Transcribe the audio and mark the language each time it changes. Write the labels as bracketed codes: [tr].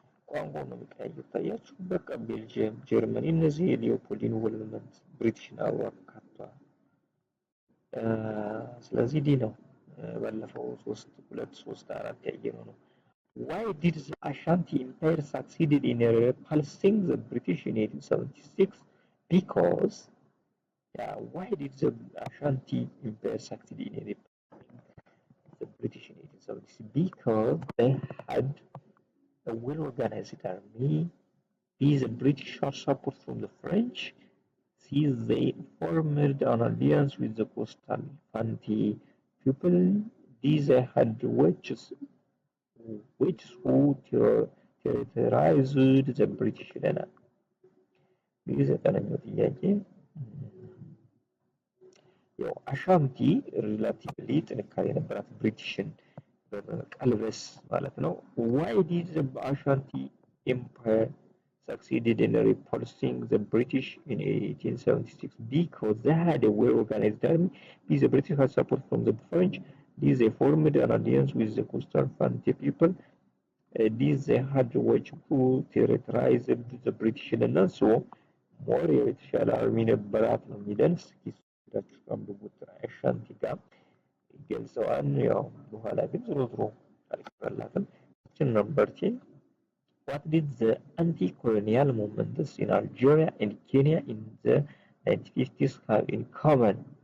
[am] ቋንቋው ነው የሚቀያየር። ታያችሁ። በቃ ቤልጅየም፣ ጀርመኒ እነዚህ የሊዮፖልድ ኢንቮልቭመንት ብሪቲሽን አብሮ አካቷል። ስለዚህ ዲ ነው። ባለፈው 4 ያየነው ነው። [en] Why did the Ashanti Empire succeeded in repulsing the British in 1876? Because why did the Ashanti Empire succeed in repulsing the British in 1876? Because they had a well-organized army. B. the British had support from the French. C. they formed an alliance with the coastal Fanti people. D. they had witches who terrorized the British [am] ይለናል። ይህ ዘጠነኛው ጥያቄ ያው አሻንቲ ሪላቲቭሊ ጥንካሬ የነበራት ብሪቲሽን በመቀልበስ ማለት ነው። [en] Why did the Ashanti Empire succeeded in repulsing the British in 1876? Because they had a well-organized army. B. the British had support from the French. D. they formed an alliance with the coastal Fanti people. D. they had witch who terrorized the British [am] እና so more የተሻለ አርሚ ነበራት ነው የሚለን። እስኪ ሄዳችሁ አንብቡት። አሻንቲ ጋር ይገልጸዋል። ያው በኋላ ግን ዞሮ ዞሮ አልቀረላትም። [en] question number 10. What did the anti-colonial movements in Algeria and Kenya in the 1950s have in common?